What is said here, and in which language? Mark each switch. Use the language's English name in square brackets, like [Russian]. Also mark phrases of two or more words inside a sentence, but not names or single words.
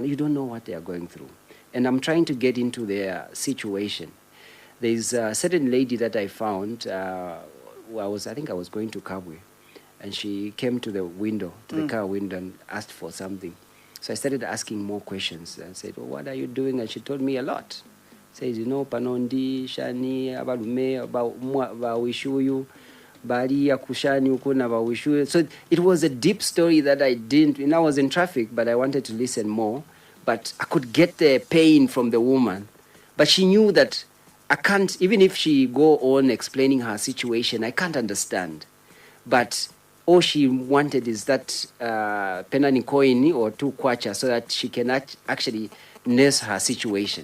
[English] You don't know what they are going through. And I'm trying to get into their situation. There's a certain lady that I found. I think I was going to Kabwe, and she came to the window, to the car window, and asked for something. So I started asking more questions. I said, "What are you doing?" And she told me a lot. Says, [Bemba] panondi, shani, abalume, bawishuyu, bali akushani ukuna bawishuyu. [English] So it was a deep story that I didn't, I was in traffic, but I wanted to listen more. But I could get the pain from the woman. But she knew that I can't, even if she go on explaining her situation, I can't understand. But all she wanted is that penani coin or 2 kwacha so that she can actually nurse her situation.